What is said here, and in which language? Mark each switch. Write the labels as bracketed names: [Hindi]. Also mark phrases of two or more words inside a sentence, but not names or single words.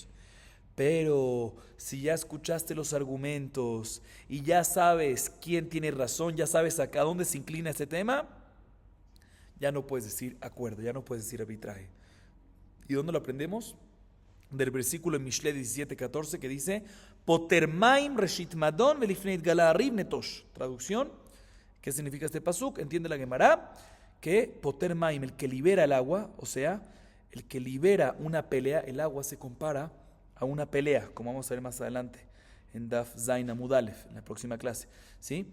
[Spanish] Pero si ya escuchaste los argumentos y ya sabes quién tiene razón, ya sabes a dónde se inclina este tema, ya no puedes decir acuerdo, ya no puedes decir arbitraje. ¿Y dónde lo aprendemos? Del versículo en Mishle 17:14 que dice [Hebrew] פוטר מים ראשית מדון ולפני התגלע הריב נטוש. [Spanish] Traducción, ¿qué significa este pasuk? Entiende la Gemara que [Hebrew] Potermaim, [Spanish] el que libera el agua, o sea, el que libera una pelea, el agua se compara a una pelea, como vamos a ver más adelante en [Hebrew] דף ז עמוד א, [Spanish] en la próxima clase, ¿sí?